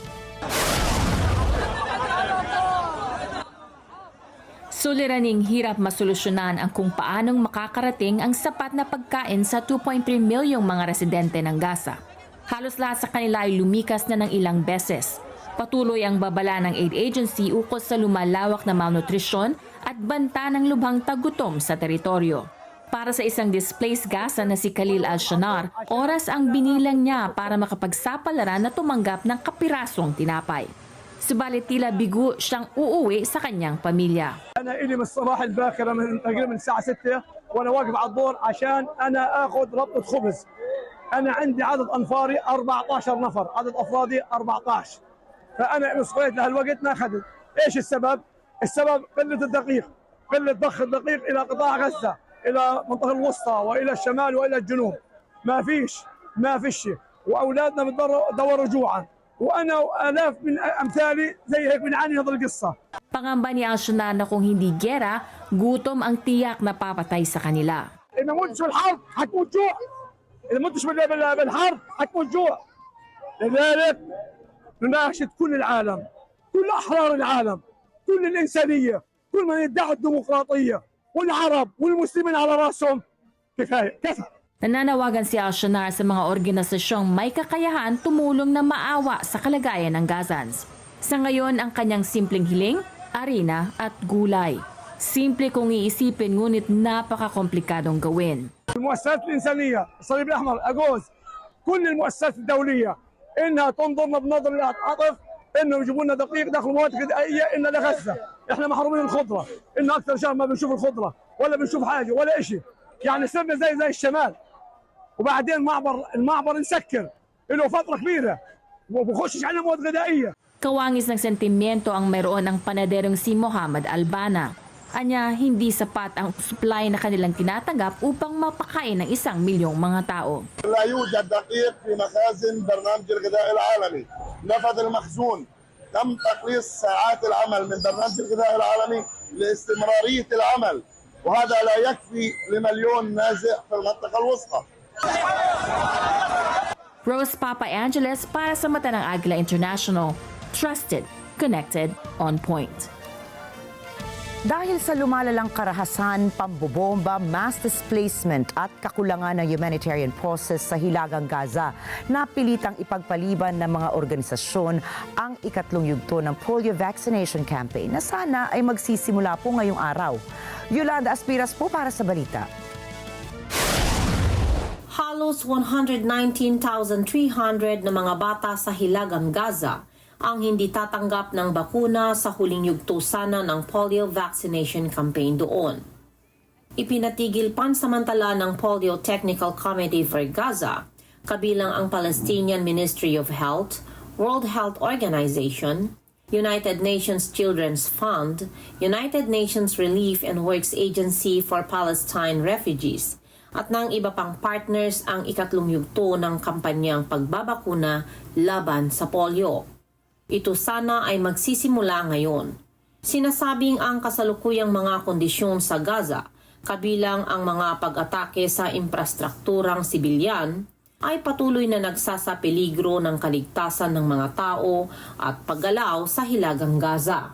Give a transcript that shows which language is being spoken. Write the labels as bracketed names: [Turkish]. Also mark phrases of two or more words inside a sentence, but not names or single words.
[Filipino] Suliraning hirap masolusyonan ang kung paanong makakarating ang sapat na pagkain sa 2.3 milyong mga residente ng Gaza. Halos lahat sa kanila ay lumikas na ng ilang beses. Patuloy ang babala ng [English] aid agency [Filipino] ukol sa lumalawak na malnutrisyon at banta ng lubhang tagutom sa teritoryo. Para sa isang displaced Gaza na si Khalil al-Shanar, oras ang binilang niya para makapagsapalaran na tumanggap ng kapirasong tinapay. Subalit tila bigo siyang uuwi sa kanyang pamilya. [Arabic] أنا إلي من الصباح الباكرة من تقريبا الساعة 6 وأنا واقف على الدور عشان أنا آخذ ربطة خبز. أنا عندي عدد أنفاري 14 نفر، عدد أفرادي 14. فأنا وصلت لهالوقت ما أخذت. إيش السبب؟ السبب قلة الدقيق، قلة ضخ الدقيق إلى قطاع غزة، إلى المنطقة الوسطى وإلى الشمال وإلى الجنوب. ما فيش شيء، وأولادنا بدوروا جوعا. وأنا وآلاف من أمثالي زي هيك بنعاني هذه القصة. [Filipino] Pangamba ni al-Shanar na kung hindi gera, gutom ang tiyak na papatay sa kanila. [Arabic] إذا ما متش بالحرب حتموت جوع. إذا ما متش بالحرب حتموت جوع. لذلك نناشد كل العالم، كل أحرار العالم، كل الإنسانية، كل من يدعي الديمقراطية والعرب والمسلمين على رأسهم. كفاية كفى. [Filipino] Nananawagan si Al-Shanar sa mga organisasyong may kakayahan tumulong na maawa sa kalagayan ng Gazans. Sa ngayon, ang kanyang simpleng hiling, arena at gulay. Simple kung iisipin ngunit napakakomplikadong gawin. [Arabic] المؤسسات الإنسانية، الصليب الأحمر، أجوز، كل المؤسسات الدولية إنها تنظرنا بنظر العطف، إنهم يجيبوا لنا دقيق داخل مواد غذائية إن لغزة، إحنا محرومين الخضرة، إن أكثر شهر ما بنشوف الخضرة ولا بنشوف حاجة ولا إشي، يعني صرنا زي الشمال. وبعدين المعبر نسكر له فترة كبيرة وبخشش على مواد غذائية. [Filipino] Kawangis ng sentimiento ang mayroon ng panaderong si Muhammad Albana. Anya, hindi sapat ang supply na kanilang tinatanggap upang mapakain ng 1 milyong mga tao. [Arabic] لا يوجد دقيق في مخازن برنامج الغذاء العالمي، نفذ المخزون، تم تقليص ساعات العمل من برنامج الغذاء العالمي لاستمرارية العمل، وهذا لا يكفي لمليون نازح في المنطقة الوسطى. [Filipino] Rose Papa Angeles para sa mata ng Agila International. [English] Trusted, connected, on point. [Filipino] Dahil sa lumalalang karahasan, pambobomba, [English] mass displacement [Filipino] at kakulangan ng [English] humanitarian process [Filipino] sa Hilagang Gaza, napilitang ipagpaliban ng mga organisasyon ang ikatlong yugto ng [English] polio vaccination campaign [Filipino] na sana ay magsisimula po ngayong araw. Yolanda Aspiras po para sa balita. Halos 119,300 na mga bata sa Hilagang Gaza ang hindi tatanggap ng bakuna sa huling yugto sana ng [English] polio vaccination campaign [Filipino] doon. Ipinatigil pansamantala ng Polio Technical Committee for Gaza, kabilang ang Palestinian Ministry of Health, World Health Organization, United Nations Children's Fund, United Nations Relief and Works Agency for Palestine Refugees, at ng iba pang partners ang ikatlong yugto ng kampanyang pagbabakuna laban sa polio. Ito sana ay magsisimula ngayon. Sinasabing ang kasalukuyang mga kondisyon sa Gaza, kabilang ang mga pag-atake sa infrastrukturang sibilyan, ay patuloy na nagsasapeligro ng kaligtasan ng mga tao at paggalaw sa Hilagang Gaza.